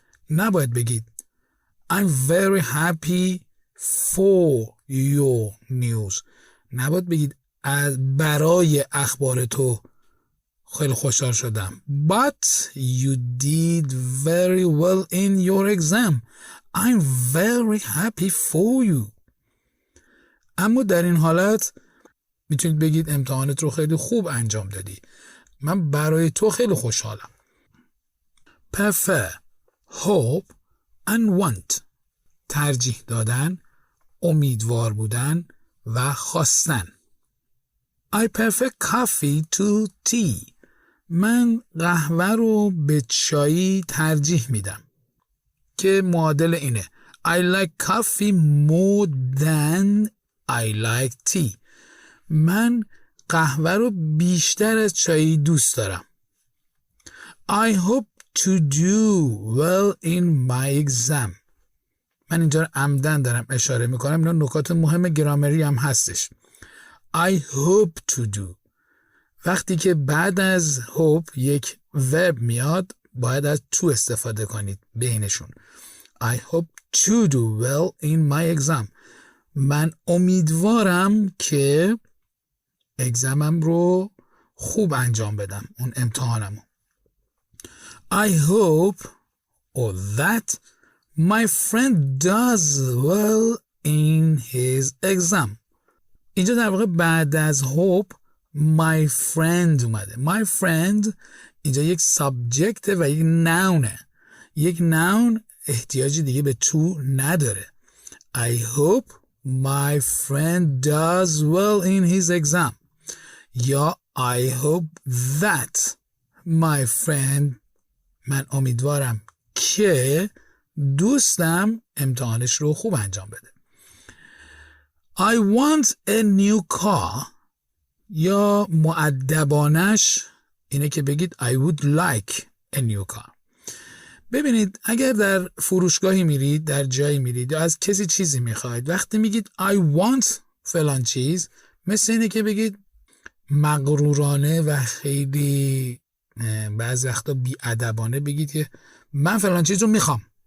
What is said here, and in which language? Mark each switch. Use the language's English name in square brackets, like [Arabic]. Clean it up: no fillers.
[Persian] نباید بگید [English] I'm very happy for your news. [Persian] نباید بگید برای اخبار تو خیلی خوشحال شدم. [English] But you did very well in your exam. I'm very happy for you. [Persian] اما در این حالت میتونید بگید امتحانت رو خیلی خوب انجام دادی. من برای تو خیلی خوشحالم. [English] Prefer، hope and want. [Persian] ترجیح دادن، امیدوار بودن و خواستن. [English] I prefer coffee to tea. [Persian] من قهوه رو به چای ترجیح میدم که معادل اینه [English] I like coffee more than I like tea. [Persian] من قهوه رو بیشتر از چای دوست دارم. [English] I hope to do well in my exam. [Persian] من اینجا رو عمدن دارم اشاره میکنم، اینا نکات مهم گرامری هم هستش. [English] I hope to do. [Persian] وقتی که بعد از hope یک verb میاد باید از to استفاده کنید بینشون. [English] I hope to do well in my exam. [Persian] من امیدوارم که اگزمم رو خوب انجام بدم، اون امتحانمو. [English] I hope or that my friend does well in his exam. [Persian] اینجا در واقع بعد از hope my friend اومده. my friend اینجا یک subject و یک noun. یک noun احتیاجی دیگه به to نداره. [English] I hope my friend does well in his exam. [Persian] یا [English] I hope that my friend، [Persian] من امیدوارم که دوستم امتحانش رو خوب انجام بده. [English] I want a new car. [Persian] یا مؤدبانش اینه که بگید [English] I would like a new car. [Persian] ببینید اگر در فروشگاهی میرید، در جایی میرید یا از کسی چیزی میخواید، وقتی میگید I want فلان چیز، مثل اینه که بگید مغرورانه و خیلی بعضی وقتا بی‌ادبانه بگید که من فلان چیز رو میخوام.